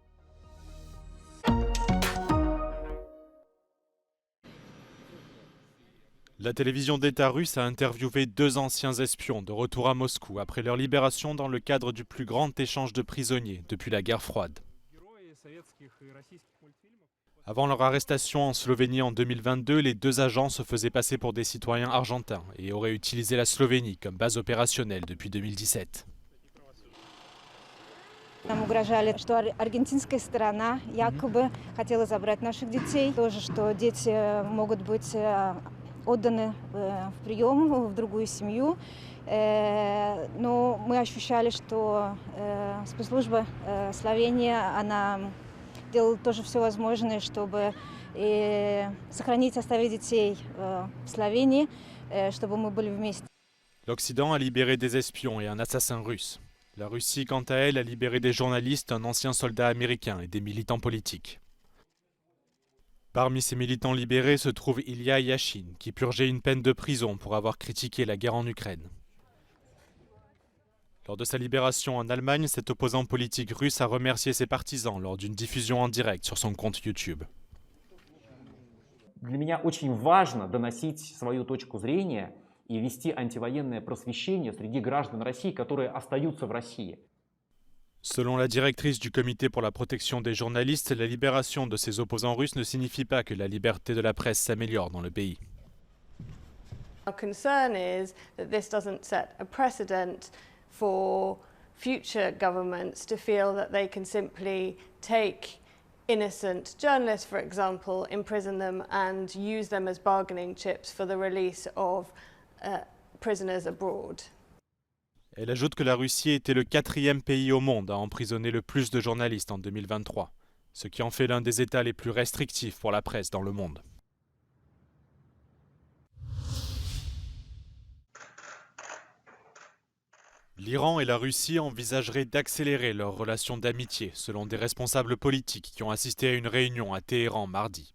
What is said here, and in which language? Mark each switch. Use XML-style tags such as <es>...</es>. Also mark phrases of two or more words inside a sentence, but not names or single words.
<fr>La télévision d'État russe a interviewé 2 anciens espions de retour à Moscou après leur libération dans le cadre du plus grand échange de prisonniers depuis la guerre froide. Avant leur arrestation en Slovénie en 2022, les 2 agents se faisaient passer pour des citoyens argentins et auraient utilisé la Slovénie comme base opérationnelle depuis 2017.</fr> <ru>Нам угрожали, что аргентинская сторона якобы хотела забрать наших детей. Тоже, что дети могут быть отданы в прием, в другую семью. Но мы ощущали, что спецслужба Словении, она делала тоже все возможное, чтобы сохранить, оставить детей в Словении, чтобы мы были вместе.</ru> <fr>L'Occident a libéré des espions et un assassin russe. La Russie, quant à elle, a libéré des journalistes, un ancien soldat américain et des militants politiques. Parmi ces militants libérés se trouve Ilya Yashin, qui purgeait une peine de prison pour avoir critiqué la guerre en Ukraine. Lors de sa libération en Allemagne, cet opposant politique russe a remercié ses partisans lors d'une diffusion en direct sur son compte YouTube.</fr> <ru>Для меня очень важно доносить свою точку зрения и вести антивоенное просвещение среди граждан России, которые остаются в России.</ru> <fr>Selon la directrice du Comité pour la protection des journalistes, la libération de ces opposants russes ne signifie pas que la liberté de la presse s'améliore dans le pays.</fr> <en>Our concern is that this doesn't set a precedent for future governments to feel that they can simply take innocent journalists, for example, imprison them and use them as bargaining chips for the release of prisoners abroad.</en> <fr>Elle ajoute que la Russie était le 4e pays au monde à emprisonner le plus de journalistes en 2023, ce qui en fait l'un des États les plus restrictifs pour la presse dans le monde. L'Iran et la Russie envisageraient d'accélérer leurs relations d'amitié, selon des responsables politiques qui ont assisté à une réunion à Téhéran mardi.</fr>